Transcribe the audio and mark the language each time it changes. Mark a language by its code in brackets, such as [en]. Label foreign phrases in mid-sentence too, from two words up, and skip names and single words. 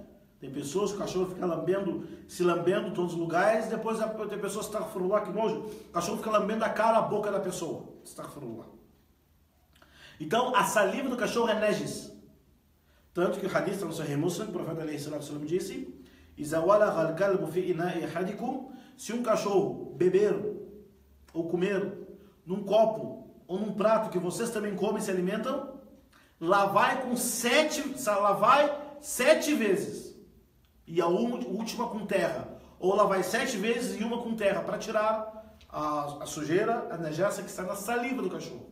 [pt] Tem pessoas que o cachorro fica se lambendo em todos os lugares, depois tem pessoas que astaghfirullah, que nojo, o cachorro fica lambendo a cara, a boca da pessoa. Astaghfirullah. Então, a saliva do cachorro é najis. Tanto que o hadith no Sahih Muslim, o profeta ﷺ disse: [ar] "إذا ولغ الكلب في إناء أحدكم", [pt] se um cachorro beber ou comer num copo ou num prato que vocês também comem e se alimentam, lavai 7 vezes, e a última com terra, ou lavai 7 vezes e uma com terra, para tirar a sujeira, a najasa que está na saliva do cachorro.